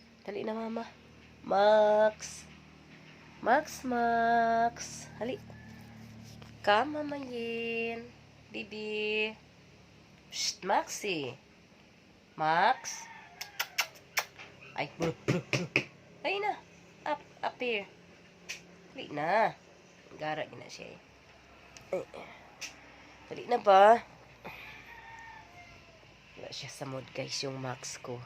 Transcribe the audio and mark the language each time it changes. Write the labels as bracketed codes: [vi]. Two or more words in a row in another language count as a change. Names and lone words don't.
[tl] Hali na, mama. Max. Max. Hali. Come, mamayin. Bibi. Shh, Maxi. Max. Ay, ay na. [en] Up here. [tl] Hali na. Gara na siya eh. Hali na ba? Wala siya sa mood guys, yung Max ko.